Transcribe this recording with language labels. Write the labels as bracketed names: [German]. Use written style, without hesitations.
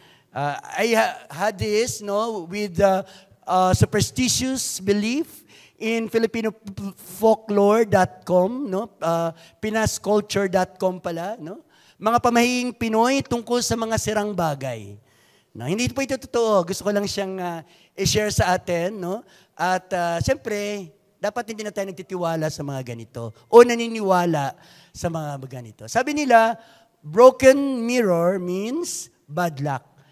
[English] I had this with superstitious belief in filipinofolklore.com, pinasculture.com pala. [Filipino] Mga pamahiing Pinoy tungkol sa mga sirang bagay. Hindi po ito totoo. Gusto ko lang siyang i-share sa atin. At siyempre, dapat hindi na tayo nagtitiwala sa mga ganito o naniniwala sa mga ganito. Sabi nila, [English] broken mirror means bad luck.